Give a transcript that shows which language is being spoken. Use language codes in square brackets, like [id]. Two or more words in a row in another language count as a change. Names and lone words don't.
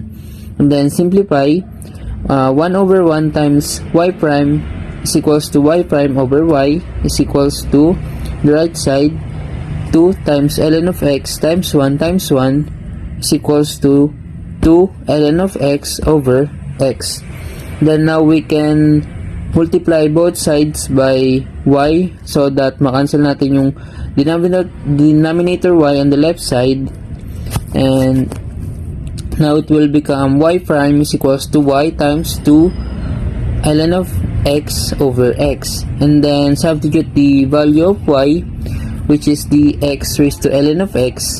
[en] And then simplify, 1 over 1 times y prime is equals to y prime over y is equals to the right side 2 times ln of x times 1 is equals to 2 ln of x over x. Then now we can multiply both sides by y so that [tl] makancel natin yung [en] denominator y on the left side, and now it will become y prime is equals to y times 2 ln of x over x. And then substitute the value of y, which is the x raised to ln of x.